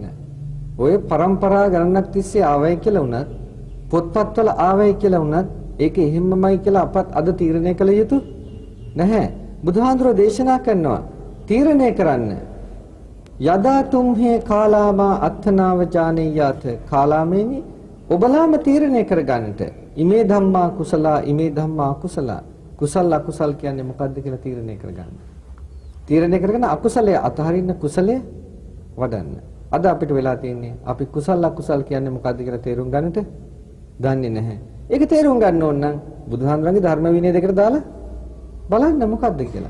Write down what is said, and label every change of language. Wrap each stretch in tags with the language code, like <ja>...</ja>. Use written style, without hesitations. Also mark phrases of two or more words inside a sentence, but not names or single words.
<si>ඔය පරම්පරා ගණනක් තිස්සේ ආවයි කියලා වුණත් පොත්පත්වල ආවයි කියලා වුණත් ඒක එහෙම්මමයි කියලා අපත් අද තීරණය කළ යුතු නැහැ. බුදුහාඳුරෝ දේශනා කරනවා තීරණය කරන්න.</si> <pi>යදා තුම්හේ කාලාමා අත්ථනාව ජානෙය්‍යාත</pi> <si>කාලාමේනි ඔබලාම තීරණය කරගන්නට.</si> <pi>ඉමේ ධම්මා කුසලා ඉමේ ධම්මා අකුසලා.</pi> <si>කුසල අකුසල් කියන්නේ මොකද්ද කියලා තීරණය කරගන්න. තීරණය කරගෙන අකුසලයේ අතහරින්න කුසලයේ වඩන්න. අද අපිට වෙලා තියෙන්නේ අපි කුසල අකුසල් කියන්නේ මොකද්ද කියලා තේරුම් ගන්නට දන්නේ නැහැ. ඒක තේරුම් ගන්න ඕන නම් බුදුහාමුදුරන්ගේ ධර්ම විනය දෙකට දාලා බලන්න මොකද්ද කියලා.</si>